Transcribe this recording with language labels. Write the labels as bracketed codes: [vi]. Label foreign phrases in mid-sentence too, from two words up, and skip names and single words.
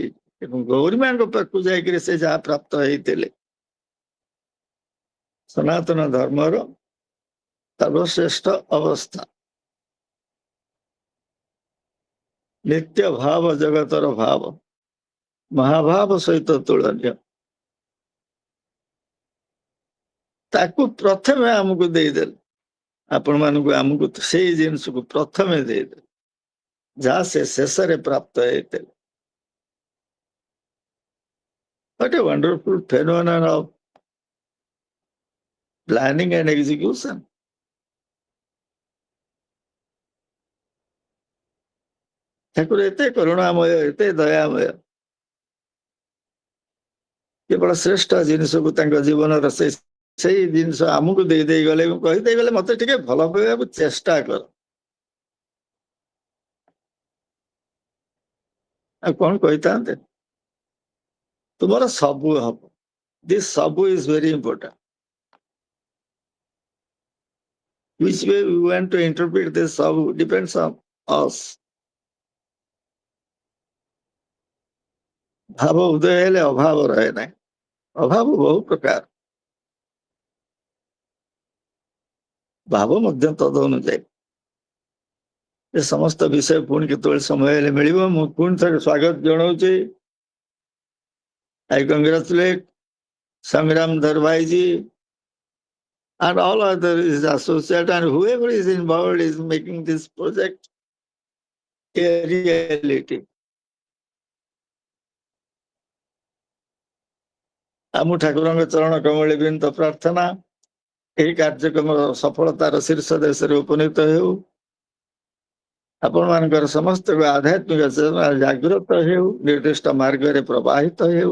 [or] ଏବଂ ଗୌରୀମାଙ୍କ ପାଖକୁ ଯାଇକରି ସେ ଯାହା ପ୍ରାପ୍ତ ହେଇଥିଲେ, ସନାତନ ଧର୍ମର ସର୍ବଶ୍ରେଷ୍ଠ ଅବସ୍ଥା, ନିତ୍ୟ ଭାବ ଜଗତର ଭାବ, ମହାଭାବ ସହିତ ତୁଳନୀୟ, ତାକୁ ପ୍ରଥମେ ଆମକୁ ଦେଇଦେଲେ। ଆପଣମାନଙ୍କୁ ଆମକୁ ସେଇ ଜିନିଷକୁ ପ୍ରଥମେ ଦେଇଦେଲେ ଯାହା ସେ ଶେଷରେ ପ୍ରାପ୍ତ ହେଇଥିଲେ। [en] What a wonderful phenomenon of planning and execution. [or] ଠାକୁର ଏତେ କରୁଣାମୟ, ଏତେ ଦୟାମୟ, କେବଳ ଶ୍ରେଷ୍ଠ ଜିନିଷକୁ ତାଙ୍କ ଜୀବନର ସେଇ ଜିନିଷ ଆମକୁ ଦେଇ ଗଲେ, କହିଦେଇ ଗଲେ ମତେ ଟିକେ ଭଲ ପାଇବାକୁ ଚେଷ୍ଟା କର। ଆଉ କଣ କହିଥାନ୍ତେ? ତୁମର ସବୁ ହବ। [en] this ସବୁ is very important। Which way we want to interpret this ସବୁ depends on us. [or] ଭାବ ଉଦୟ ହେଲେ ଅଭାବ ରହେ ନାହିଁ। ଅଭାବ ବହୁ ପ୍ରକାର, ଭାବ ମଧ୍ୟ ତଦ ଅନୁଯାୟୀ। ଏ ସମସ୍ତ ବିଷୟ ପୁଣି କେତେବେଳେ ସମୟ ହେଲେ ମିଳିବ। ମୁଁ ପୁଣି ଥରେ ସ୍ୱାଗତ ଜଣାଉଛି। [en] I congratulate Sangram Dharvaiji and all other is associated and whoever is involved is making this project a reality. [or] ଆମ ଠାକୁରଙ୍କ ଚରଣ କମଳେ ବିନୀତ ପ୍ରାର୍ଥନା, ଏହି କାର୍ଯ୍ୟକ୍ରମର ସଫଳତାର ଶୀର୍ଷ ଦେଶରେ ଉପନୀତ ହେଉ। ଆପଣମାନଙ୍କର ସମସ୍ତଙ୍କ ଆଧ୍ୟାତ୍ମିକ ଚେତନା ଜାଗ୍ରତ ହେଉ, ନିର୍ଦ୍ଦିଷ୍ଟ ମାର୍ଗରେ ପ୍ରବାହିତ ହେଉ।